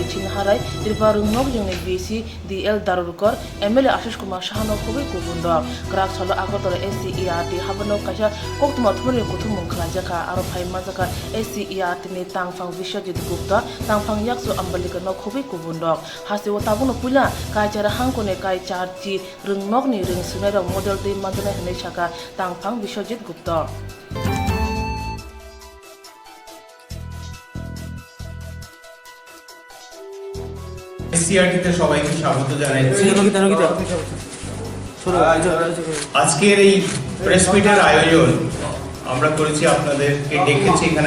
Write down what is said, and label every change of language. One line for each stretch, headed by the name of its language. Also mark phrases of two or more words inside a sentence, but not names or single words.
Kok Borok: Chinharai dirba rungnog jengni BC DL Darurkar ML Ashish Kumar Shahano khubi kubundo krak chalo agotara SCERT habano kaisa koktuma thmuri kuthum khlajaka aro phai majaka SCERT ni tangphang visya Gupta tangphang yakso ambalika no khubi kubundok hasi o tabuno pula kai chara hangkone kai charji rungnok ni ring sunai ro model de manjana hne chaka tangphang Biswajit Gupta
Bangla: এসসিআরটি তে সবাইকে স্বাগত জানাচ্ছি আজকের এই প্রেস মিটের আয়োজন আমরা করেছি আপনাদেরকে ডেকেছি এখানে